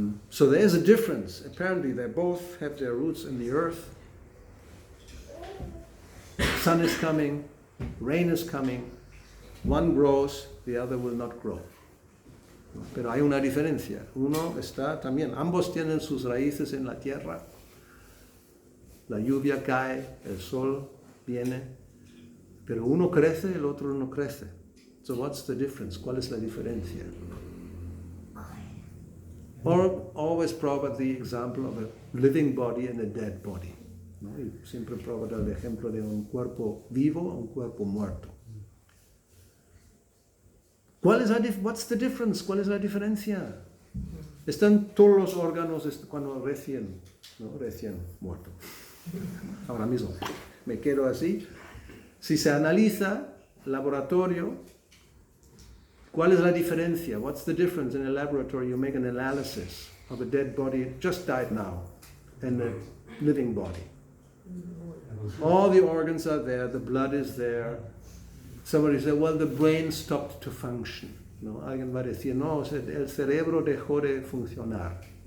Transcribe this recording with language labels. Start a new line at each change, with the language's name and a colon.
English: So there is a difference. Apparently they both have their roots in the earth. Sun is coming, rain is coming. One grows, the other will not grow.
Spanish: Pero hay una diferencia. Uno está también, ambos tienen sus raíces en la tierra. La lluvia cae, el sol viene, pero uno crece, el otro no crece.
English: So what's the difference?
Spanish: ¿Cuál es la diferencia?
English: Or always Prabhupada the example of a living body and a dead body.
Spanish: ¿No? Y siempre Prabhupada el ejemplo de un cuerpo vivo o un cuerpo muerto.
English: What's the difference?
Spanish: ¿Cuál es la diferencia? Están todos los órganos cuando recién muerto. Ahora mismo me quedo así. Si se analiza laboratorio, ¿cuál es la diferencia?
English: What's the difference in a laboratory? You make an analysis of a dead body, just died now, and a living body. All the organs are there, the blood is there. Somebody said, well, the brain stopped to function.
Spanish: ¿No? Alguien va a decir, no, el cerebro dejó de funcionar.